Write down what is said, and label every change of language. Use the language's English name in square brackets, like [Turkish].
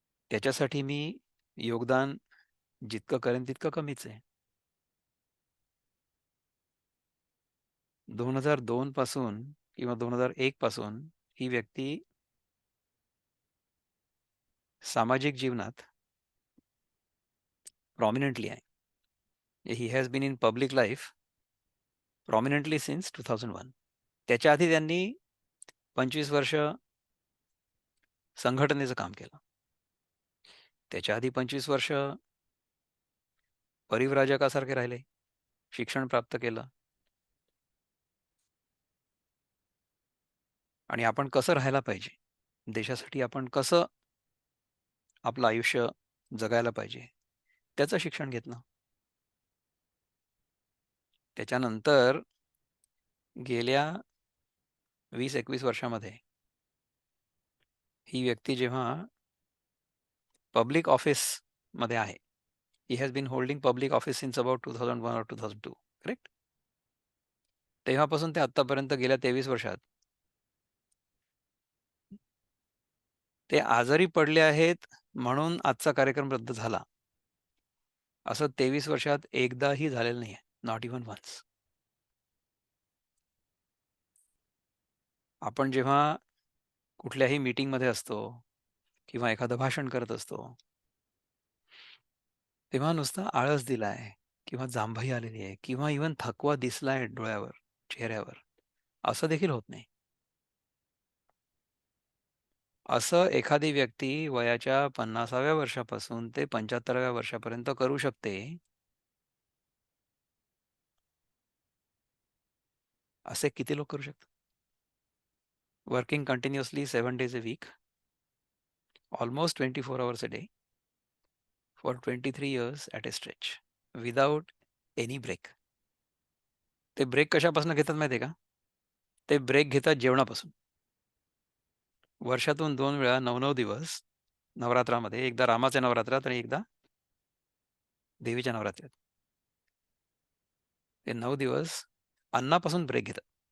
[Marathi] त्याच्यासाठी मी योगदान जितकं करेन तितकं कमीच आहे. 2002 पासून किंवा 2001 पासून ही व्यक्ती सामाजिक जीवनात प्रॉमिनेंटली आहे. [English] He has been in public life prominently since 2001. [Marathi] त्याच्या आधी त्यांनी 25 वर्ष संघटनेचं काम केलं. त्याच्या आधी 25 वर्ष परिव्राजकासारखे राहिले. शिक्षण प्राप्त केलं. आणि आपण कसं राहायला पाहिजे? देशासाठी आपण कसं आपलं आयुष्य जगायला पाहिजे? त्याचं शिक्षण घेतलं. त्याच्यानंतर गेल्या 20-21 वर्षामध्ये ही व्यक्ती जेव्हा पब्लिक ऑफिसमध्ये आहे. [English] He has been holding public office since about 2001 और 2002. Correct? [Marathi] तेव्हापासून ते आत्तापर्यंत गेल्या 23 वर्षात ते आजारी पडले आहेत म्हणून आजचा कार्यक्रम रद्द झाला. असं 23 वर्षात एकदाही झालेलं नाहीये. [English] Not even once. [Marathi] आपण जेव्हा कुठल्याही मीटिंगमध्ये असतो किंवा एखादं भाषण करत असतो, तेव्हा नुसता आळस दिलाय किंवा जांभई आलेली आहे किंवा इव्हन थकवा दिसलाय डोळ्यावर, चेहऱ्यावर, असं देखील होत नाही. असं एखादी व्यक्ती वयाच्या 50व्या वर्षापासून ते 75व्या वर्षापर्यंत करू शकते, असे किती लोक करू शकतात? [English] Working continuously 7 days a week, almost 24 hours a day, for 23 years at a stretch, without any break. [Marathi] ते ब्रेक कशापासून घेतात माहिती आहे का? ते ब्रेक घेतात जेवणापासून. वर्षातून 2 वेळा 9-9 दिवस नवरात्रामध्ये, एकदा रामाच्या नवरात्रात आणि एकदा देवीच्या नवरात्रात. ते 9 दिवस अन्नापासून ब्रेक घेतात.